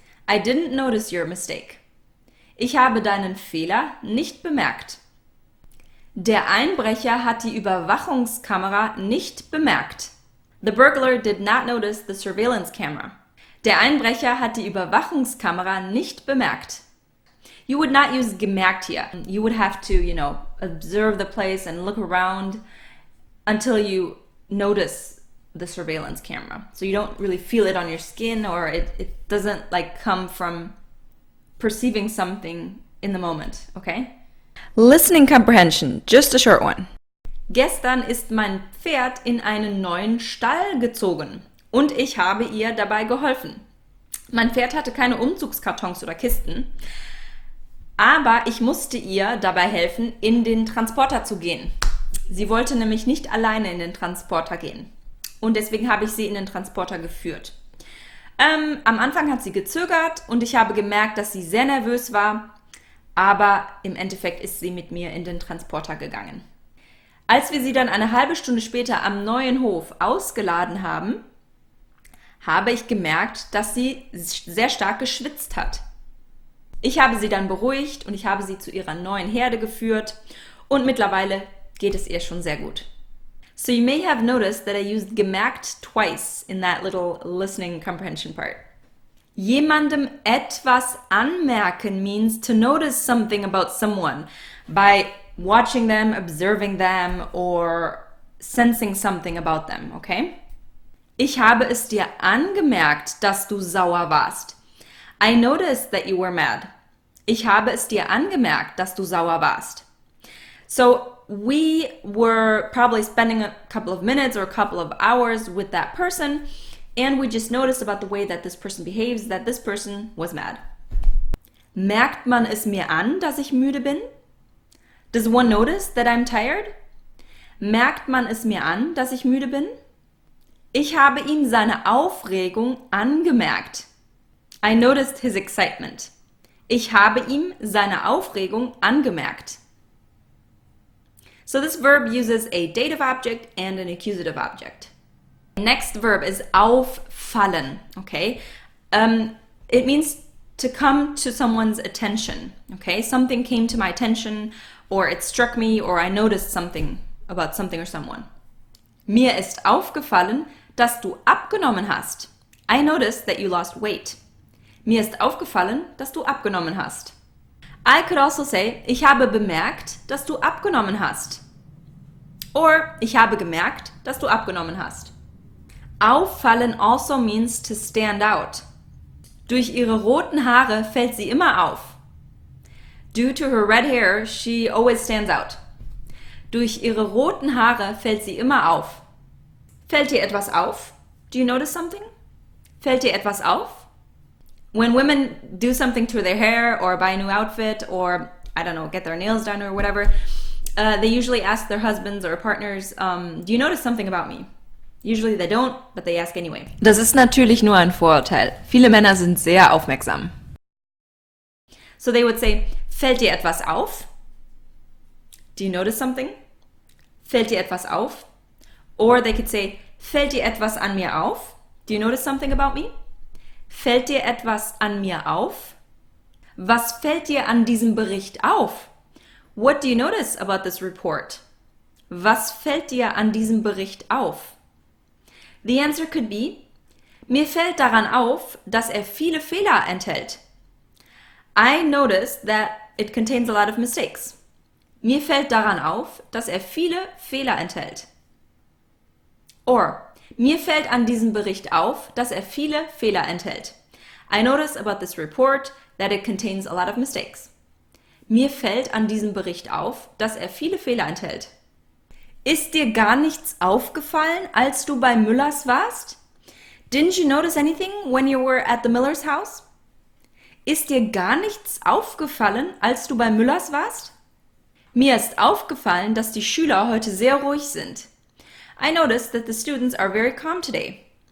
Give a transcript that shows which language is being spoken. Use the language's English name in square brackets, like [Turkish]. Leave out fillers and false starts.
[English] I didn't notice your mistake. [German] Ich habe deinen Fehler nicht bemerkt. Der Einbrecher hat die Überwachungskamera nicht bemerkt. [English] The burglar did not notice the surveillance camera. [German] Der Einbrecher hat die Überwachungskamera nicht bemerkt. [English] You would not use gemerkt here. You would have to, observe the place and look around until you notice the surveillance camera. So you don't really feel it on your skin, or it doesn't come from perceiving something in the moment, okay? Listening comprehension, just a short one. [German] Gestern ist mein Pferd in einen neuen Stall gezogen und ich habe ihr dabei geholfen. Mein Pferd hatte keine Umzugskartons oder Kisten, aber ich musste ihr dabei helfen, in den Transporter zu gehen. Sie wollte nämlich nicht alleine in den Transporter gehen und deswegen habe ich sie in den Transporter geführt. Am Anfang hat sie gezögert und ich habe gemerkt, dass sie sehr nervös war, aber im Endeffekt ist sie mit mir in den Transporter gegangen. Als wir sie dann eine halbe Stunde später am neuen Hof ausgeladen haben, habe ich gemerkt, dass sie sehr stark geschwitzt hat. Ich habe sie dann beruhigt und ich habe sie zu ihrer neuen Herde geführt und mittlerweile geht es ihr schon sehr gut. [English] So you may have noticed that I used gemerkt twice in that little listening comprehension part. [German] Jemandem etwas anmerken [English] means to notice something about someone by watching them, observing them, or sensing something about them, okay? [German] Ich habe es dir angemerkt, dass du sauer warst. [English] I noticed that you were mad. [German] Ich habe es dir angemerkt, dass du sauer warst. [English] So we were probably spending a couple of minutes or a couple of hours with that person, and we just noticed about the way that this person behaves, that this person was mad. [German] Merkt man es mir an, dass ich müde bin? [English] Does one notice that I'm tired? [German] Merkt man es mir an, dass ich müde bin? Ich habe ihm seine Aufregung angemerkt. [English] I noticed his excitement. [German] Ich habe ihm seine Aufregung angemerkt. [English] So this verb uses a dative object and an accusative object. Next verb is auffallen, okay? It means to come to someone's attention, okay? Something came to my attention, or it struck me, or I noticed something about something or someone. [German] Mir ist aufgefallen, dass du abgenommen hast. [English] I noticed that you lost weight. [German] Mir ist aufgefallen, dass du abgenommen hast. [English] I could also say, [German] ich habe bemerkt, dass du abgenommen hast. Or, ich habe gemerkt, dass du abgenommen hast. [English] Auffallen also means to stand out. [German] Durch ihre roten Haare fällt sie immer auf. [English] Due to her red hair, she always stands out. [German] Durch ihre roten Haare fällt sie immer auf. Fällt dir etwas auf? [English] Do you notice something? [German] Fällt dir etwas auf? [English] When women do something to their hair or buy a new outfit or, I don't know, get their nails done or whatever, they usually ask their husbands or partners, do you notice something about me? Usually they don't, but they ask anyway. [German] Das ist natürlich nur ein Vorurteil. Viele Männer sind sehr aufmerksam. [English] So they would say, [German] Fällt dir etwas auf? [English] Do you notice something? [German] Fällt dir etwas auf? [English] Or they could say, [German] fällt dir etwas an mir auf? [English] Do you notice something about me? [German] Fällt dir etwas an mir auf? Was fällt dir an diesem Bericht auf? [English] What do you notice about this report? [German] Was fällt dir an diesem Bericht auf? [English] The answer could be, [German] mir fällt daran auf, dass er viele Fehler enthält. [English] I noticed that it contains a lot of mistakes. [German] Mir fällt daran auf, dass er viele Fehler enthält. Or, mir fällt an diesem Bericht auf, dass er viele Fehler enthält. [English] I noticed about this report that it contains a lot of mistakes. [German] Mir fällt an diesem Bericht auf, dass er viele Fehler enthält. Ist dir gar nichts aufgefallen, als du bei Müllers warst? [English] Didn't you notice anything when you were at the Miller's house? [German] Ist dir gar nichts aufgefallen, als du bei Müllers warst? Mir ist aufgefallen, dass die Schüler heute sehr ruhig sind. [English] I noticed that the students are very calm today.